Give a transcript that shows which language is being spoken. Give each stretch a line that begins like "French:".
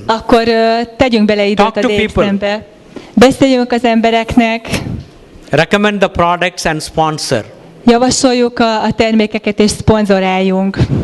Hungarian: Akkor tegyünk bele időt a DXN-be. Beszéljünk az embereknek.
English: Recommend the products and sponsor.
Hungarian: Javasoljuk a termékeket és szponzoráljunk.